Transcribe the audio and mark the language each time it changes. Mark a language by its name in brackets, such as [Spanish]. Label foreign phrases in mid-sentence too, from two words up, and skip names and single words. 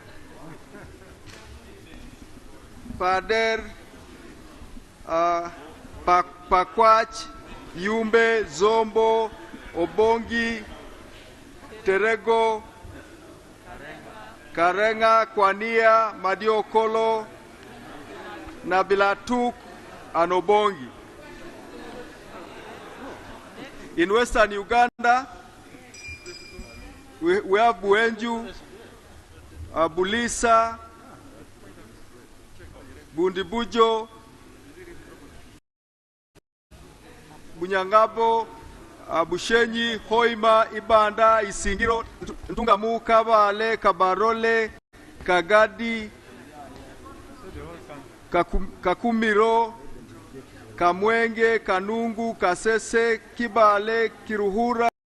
[English] Pakwach, Yumbe, Zombo, Obongi, Terego, Karenga, Kwania, Madiokolo, Nabilatuk, and Obongi. In western Uganda, we have Buenju, Bulisa, Bundibujo, Bunyangabo, Bushenyi, Hoima, Ibanda, Isingiro, Ntungamu, Kabale, Kabarole, Kagadi, Kakumiro, Kamwenge, Kanungu, Kasese, Kibale, Kiruhura,